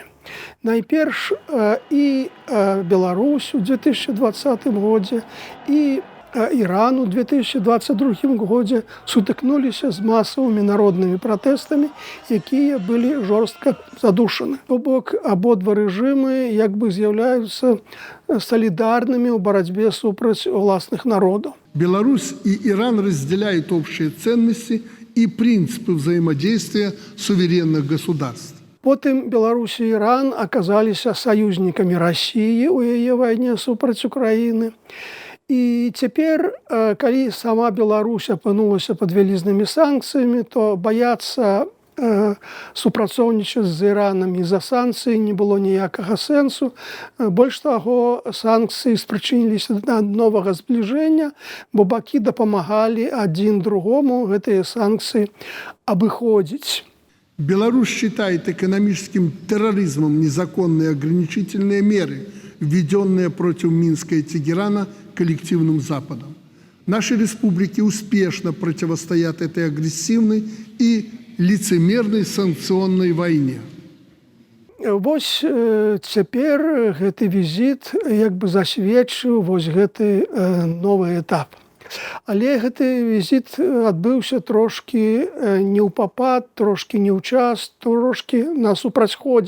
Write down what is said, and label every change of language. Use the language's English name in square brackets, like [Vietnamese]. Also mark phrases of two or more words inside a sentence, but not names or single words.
[Belarusian] Найперш і Беларусь у 2020 годзе, і Іран у 2022 годзе сутыкнуліся з масавымі народнымі пратэстамі, якія былі жорстка задушаны. То бок абодва рэжымы як бы з'яўляюцца [Russian] солидарными в борьбе [Belarusian] супраць уласных народов. [Russian] Беларусь и Иран разделяют общие ценности и принципы взаимодействия суверенных государств. [Belarusian] Потым [Russian] Беларусь и Иран оказались союзниками России [Belarusian] у яе вайне супраць Украины. І цяпер, калі сама Беларусь апынулася пад вялізнымі санкцыямі, то баяцца супрацоўнічаць з Іранам і-за санкцыі не было ніякага сэнсу. Больш таго, санкцыі спрычыніліся да новага збліжэння, бо бакі дапамагалі адзін другому гэтыя санкцыі абыходзіць. [Russian] Беларусь считает экономическим терроризмом незаконные ограничительные меры, введенные против Минска и Тегерана коллективным Западом. Наши республики успешно противостоят этой агрессивной и лицемерной санкционной войне. [Belarusian] Вось цяпер гэты візіт як бы засведчыў вось гэты новы этап. Але гэты візіт адбыўся трошкі не ў папад, трошкі не ў час, трошкі на супрацьходзе.